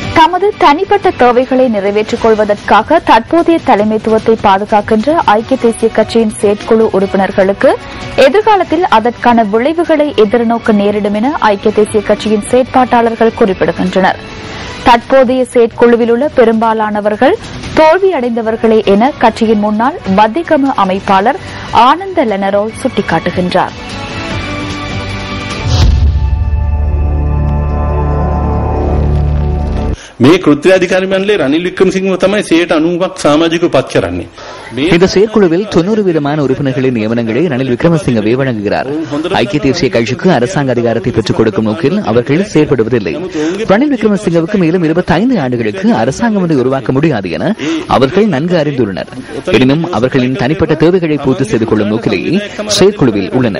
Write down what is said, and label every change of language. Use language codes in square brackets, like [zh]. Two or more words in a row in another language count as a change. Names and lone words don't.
[ta] தமது தனிப்பட்ட தேவைகளை நிறைவேற்றிக் கொள்வதற்காக தற்போதைய தலைமைத்துவத்தை பாதுகாக்கின்ற ஐக்கிய தேசிய கட்சியின் செயற்குழு உறுப்பினர்களுக்கு எதிர்காலத்தில் அதற்கான விளைவுகளை எதிர்நோக்க நேரிடும் என ஐக்கிய தேசிய கட்சியின் செயற்பாட்டாளர்கள் குறிப்பிடுகின்றனர். தற்போதைய செயற்குழுவில் உள்ள பெரும்பாலானவர்கள் தோல்வியடைந்தவர்களே என கட்சியின் முன்னாள் பத்திகம அமைப்பாளர் ஆனந்த லெனரோல் சுட்டிக்காட்டுகின்றார். [si] මේ කෘත්‍යාධිකාරී මණ්ඩලයේ රනිල් වික්‍රමසිංහව තමයි 90ක් සමාජිකව පත් කරන්නේ. [ta] இந்த செயற்குழுவில் 90% உறுப்பினர்களின் நியமனங்களை ரணில் விக்ரமசிங்கவே வழங்குகிறார். ஐக்கிய தேசிய கட்சிக்கு அரசாங்க அதிகாரத்தை பெற்றுக் கொடுக்கும் நோக்கில் அவர்கள் செயற்படுவதில்லை. ரணில் விக்ரமசிங்கவுக்கு மேலும் 25 ஆண்டுகளுக்கு அரசாங்கம் ஒன்றை உருவாக்க முடியாது என அவர்கள் நன்கு அறிந்துள்ளனர். எனினும் அவர்களின் தனிப்பட்ட தேவைகளை பூர்த்தி செய்து கொள்ளும் நோக்கிலேயே செயற்குழுவில் உள்ளனர்.